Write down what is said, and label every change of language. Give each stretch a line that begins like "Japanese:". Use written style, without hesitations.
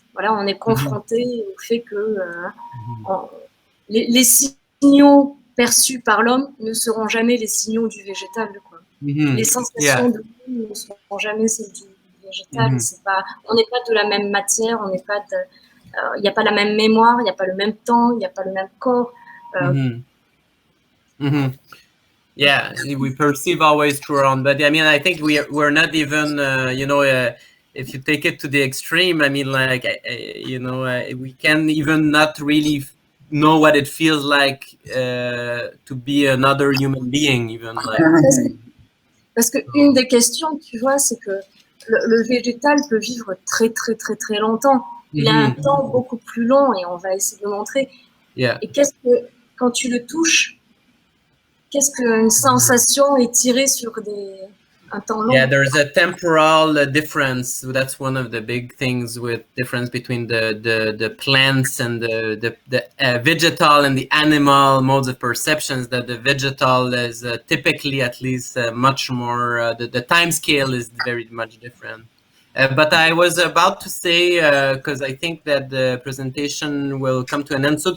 French: Voilà, on est confronté au fait que les signaux perçus par l'homme ne seront jamais les signaux du végétal, quoi. Les sensations de l'homme ne seront jamais celles du végétal. On n'est pas de la même matière, on n'est pas il n'y a pas la même mémoire, il n'y a pas le même temps, il n'y a pas le même corps.
English: Yeah, we perceive always through our own, but I mean, I think we're not even, you know, if you take it to the extreme, I mean, like, you know, we can even not really know what it feels like to be another human being, even. Like.
French: Parce que une des questions, tu vois, c'est que le végétal peut vivre très, très, très, très longtemps. Il a un temps beaucoup plus long, et on va essayer de le montrer.
English: Yeah.
French: Et quand tu le touches, qu'est-ce qu'une sensation étirée sur un temps long?
English: Yeah, there's a temporal difference. That's one of the big things with difference between the plants and the vegetal and the animal modes of perceptions. That the vegetal is typically, at least, much more. The time scale is very much different. But I was about to say, because I think that the presentation will come to an end soon.